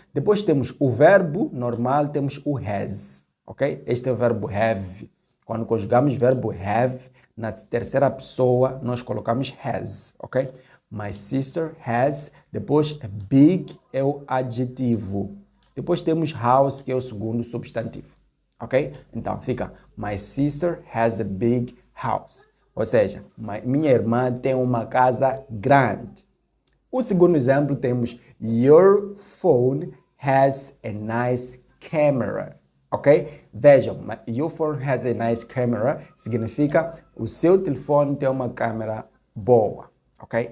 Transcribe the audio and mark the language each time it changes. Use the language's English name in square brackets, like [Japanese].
[Portuguese] Depois temos o verbo normal, temos o has, ok? Este é o verbo have. Quando conjugamos verbo have, Na terceira pessoa, nós colocamos has, ok? [English] My sister has. [Portuguese] Depois, big é o adjetivo. Depois temos house, que é o segundo substantivo, ok? Então, fica [English] my sister has a big house. [Portuguese] Ou seja, minha irmã tem uma casa grande. O segundo exemplo temos [English] your phone has a nice camera. [Portuguese] Ok? Vejam, [English] your phone has a nice camera [Portuguese] significa o seu telefone tem uma câmera boa. Ok?